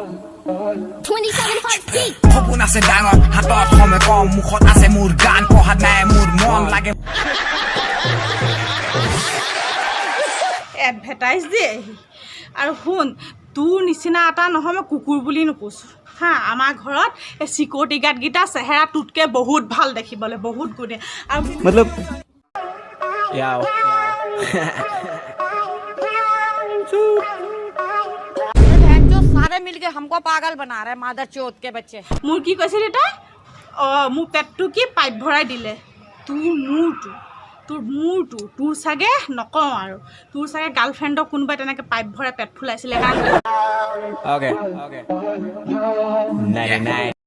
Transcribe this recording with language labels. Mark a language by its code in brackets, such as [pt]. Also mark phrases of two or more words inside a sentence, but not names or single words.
[as] সপোন আছে ডাঙৰ, হাতত সময় কম, মুখত আছে মোৰ গান, পঢ়াত নাই মোৰ মন লাগে। এডভাৰটাইজ দিয়ে সি। আৰু শুন, তোৰ নিচিনা এটা নহয় মই কুকুৰ বুলি নোপোছোঁ। হা আমাৰ ঘৰত এই চিকিউৰিটি গাৰ্ডকেইটা চেহেৰা তোতকৈ বহুত ভাল দেখিবলৈ, বহুত গুণে। আৰু [hi] मतलब जो सारे मिलके हमको पागल बना रहे मादर चोत के बच्चे। [as] মোৰ কি কৈছিলি তই? অঁ মোৰ পেটটো কি পাইপ ভৰাই দিলে। তোৰ মূৰটো তোৰ চাগে নকওঁ আৰু, তোৰ চাগে গাৰ্লফ্ৰেণ্ডক কোনোবাই তেনেকৈ পাইপ ভৰাই পেট ফুলাইছিলে কাৰণে। [en] Okay. 99.